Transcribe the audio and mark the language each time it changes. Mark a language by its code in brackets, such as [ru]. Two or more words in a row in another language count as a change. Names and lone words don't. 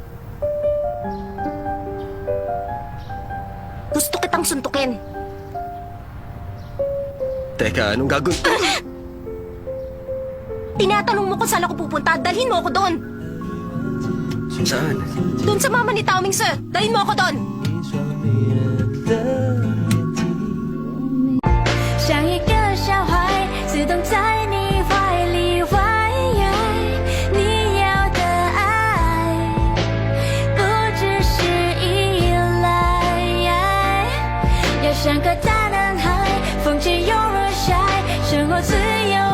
[tl] Gusto kitang suntukin. Teka, anong gagawin? Tinatanong mo kung saan ako pupunta, dalhin mo ako doon. Saan? Doon sa mama ni Tao Ming Se, dalhin mo ako doon. [zh] 像一个小孩，自动在你怀里怀爱你要的爱，不只是依赖，要像个大男孩，风起又若晒，生活自由。